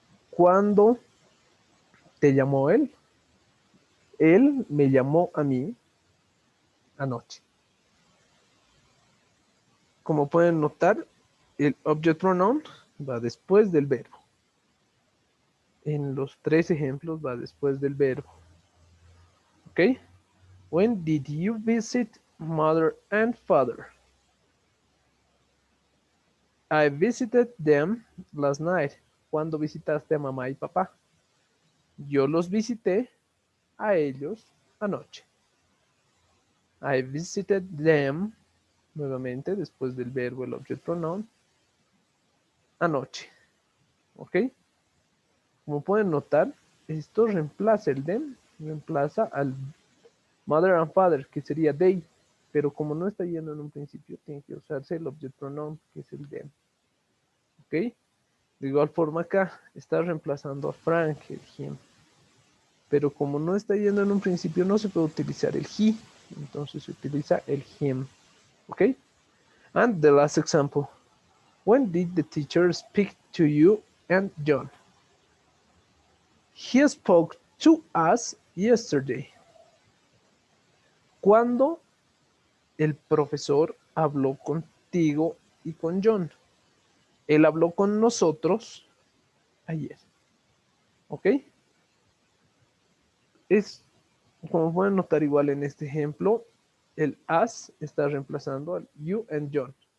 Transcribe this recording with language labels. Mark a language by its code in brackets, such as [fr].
[es] ¿Cuándo te llamó él? Él me llamó a mí anoche. como pueden notar, el object pronoun va después del verbo. En los 3 ejemplos va después del verbo. ¿Ok? [en] When did you visit mother and father? I visited them last night. [es] ¿Cuándo visitaste a mamá y papá? Yo los visité a ellos anoche. [en] I visited them, [es] nuevamente después del verbo, el object pronoun, anoche. ¿Ok? Como pueden notar, esto reemplaza el them, reemplaza al [en] mother and father, [es] que sería they, pero como no está yendo en un principio, tiene que usarse el object pronoun, que es el them. ¿Ok? De igual forma acá, está reemplazando a Frank, el him. Pero como no está yendo en un principio, no se puede utilizar el he, entonces se utiliza el him. [en] ¿Ok? And the last example. When did the teacher speak to you and John? He spoke to us yesterday. [es] ¿Cuándo el profesor habló contigo y con John? Él habló con nosotros ayer. ¿Ok? Es, como pueden notar igual en este ejemplo, el us está reemplazando al [en] you and John.